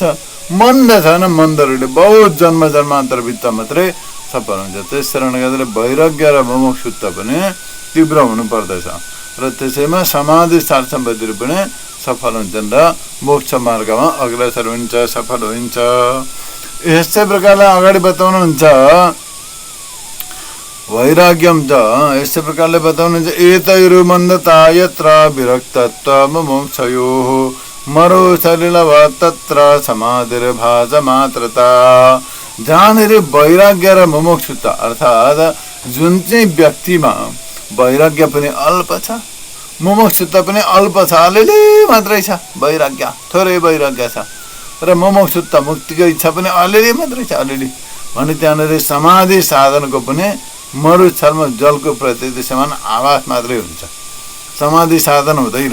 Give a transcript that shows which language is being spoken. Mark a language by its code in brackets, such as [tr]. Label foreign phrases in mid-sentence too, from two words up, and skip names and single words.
[ne] मन्द छ भने मन्द रूपले बहुत जन्म जन्मान्तर भित्र मात्रै सफल हुन्छ। त्यस कारणले गर्दा वैराग्य र मुमुक्षुत्व पनि तीव्र हुनु पर्दछ र त्यसैमा समाधि सम्पत्तिहरू पनि सफल हुन्छन् र मोक्ष मार्गमा अग्रसर हुन्छ, सफल हुन्छ। यस्तै प्रकारले अगाडि बताउनुहुन्छ [sa] वैराग्यम च [ne] यस्तै प्रकारले बताउनुहुन्छ। [sa] एतैरु मन्दता यत्र विरक्तत्व मुमुक्षयोः मरो सलिलव तत्र समाधिर्भाज मात्रता। [ne] जहाँनिर वैराग्य र मुमुक्षुता अर्थात् जुन चाहिँ व्यक्तिमा वैराग्य पनि अल्प छ, मुमुक्षुता पनि अल्प छ, अलिअलि मात्रै छ वैराग्य, थोरै वैराग्य छ र मुमुक्षुता मुक्तिको इच्छा पनि अलिअलि मात्रै छ, अलिअलि भने त्यहाँनिर समाधि साधनको पनि मरुस्थलमा जलको प्रति समान आवास मात्रै हुन्छ, समाधि साधन हुँदैन।